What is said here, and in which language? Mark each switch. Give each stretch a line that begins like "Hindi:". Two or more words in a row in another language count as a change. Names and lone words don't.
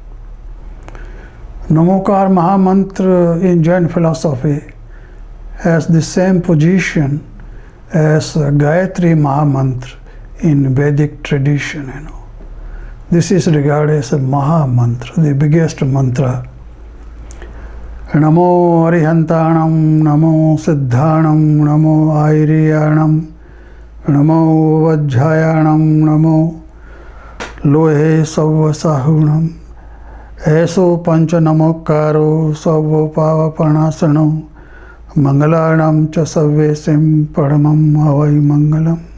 English: Namokar Mahamantra in Jain philosophy has the same position as Gayatri Mahamantra in Vedic tradition. This is regarded as a Mahamantra, the biggest mantra.
Prakrit languages: Namo Arihantanam, Namo Siddhanam, Namo Airiyanam, Namo Vajjayanam, Namo Lohe Savvasahunam, Eso Pancha Namokaro Savva Pavapanasanam, Mangalanam cha Savvesim Paramam Havai Mangalam.